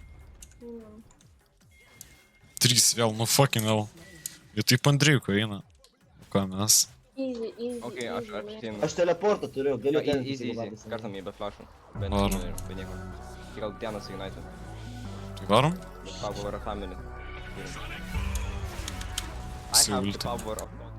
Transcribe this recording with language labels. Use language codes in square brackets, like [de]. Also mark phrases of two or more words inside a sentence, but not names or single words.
[lt] 3 vėl, nu [en] fucking hell. [lt] Jie taip ant dreiko eina. Ką mes? Easy. Ok, aš ten. Aš teleportą turiu, galiu ten Easy. įsivaizduoti. Kartam jie be flashų. Be Varom. nieko. Tik gal dienas United. Tai varom? [en] The power of family. I [lt] Visi [en] have the [lt] ulti. [en] power of